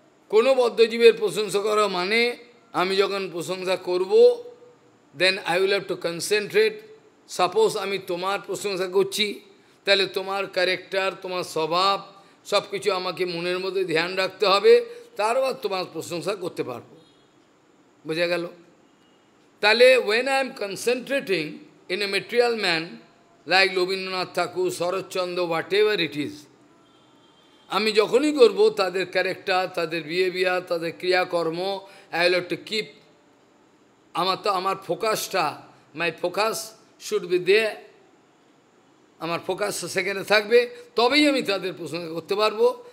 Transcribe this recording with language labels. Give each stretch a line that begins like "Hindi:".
Bangla: কোনো বদ্ধজীবের প্রশংসা করা মানে, আমি যখন প্রশংসা করব,
English: Then I will have to concentrate.
Bangla: Suppose আমি তোমার প্রশংসা করছি, তাহলে তোমার ক্যারেক্টার, তোমার স্বভাব সব কিছু আমাকে মনের মধ্যে ধ্যান রাখতে হবে, তারপর তোমার প্রশংসা করতে পারবো। বোঝা গেল? তাহলে
English: when I am concentrating in a material man,
Bangla: like Rabindranath Thakur, Saratchandra,
English: whatever it is,
Bangla: আমি যখনই করব তাদের ক্যারেক্টার, তাদের বিহেভিয়ার, তাদের ক্রিয়াকর্ম,
English: I will have to keep,
Bangla: আমার ফোকাসটা,
English: my focus should be there,
Bangla: আমার ফোকাস সেখানে থাকবে, তবেই আমি তাদের প্রশংসা করতে পারবো।